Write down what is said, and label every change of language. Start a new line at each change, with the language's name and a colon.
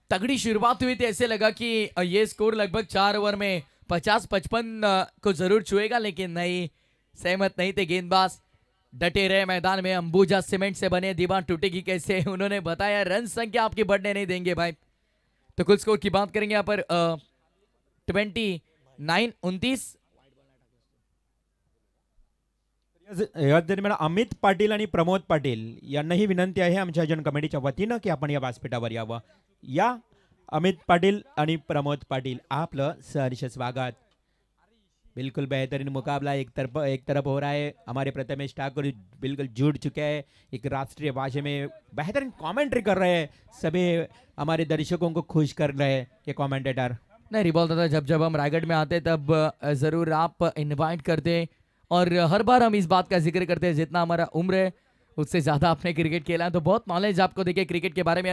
Hindi: तगड़ी शुरुआत हुई थी, ऐसे लगा कि ये स्कोर लगभग 4 ओवर में 50-55 को जरूर छुएगा, लेकिन नहीं, सहमत नहीं थे गेंदबाज. डटे रहे मैदान में। अंबुजा सीमेंट से बने दीवार टूटेगी कैसे, उन्होंने बताया रन संख्या आपकी बढ़ने नहीं देंगे भाई। तो कुल स्कोर की बात करेंगे यहाँ पर 29-29।
Marathi: या दरम्यान अमित पाटील आणि प्रमोद पाटील यांनाही विनंती आहे आमच्या जन कमिटीच्या वतीनं की आपण या व्यासपीठावर यावं। या अमित पाटिल आणि प्रमोद पाटिल आपलं सहर्ष स्वागत।
Hindi: बिल्कुल बेहतरीन मुकाबला एक तरफ हो रहा है। हमारे प्रथमेश ठाकुर बिल्कुल जुड़ चुके हैं, एक राष्ट्रीय भाषा में बेहतरीन कमेंट्री कर रहे हैं, सभी हमारे दर्शकों को खुश कर रहे हैं ये कमेंटेटर। नहीं रिबॉल दादा, जब हम रायगढ़ में आते तब ज़रूर आप इनवाइट करते और हर बार हम इस बात का जिक्र करते हैं जितना हमारा उम्र है उससे ज़्यादा आपने क्रिकेट खेला है, तो बहुत नॉलेज आपको देखिए क्रिकेट के बारे में।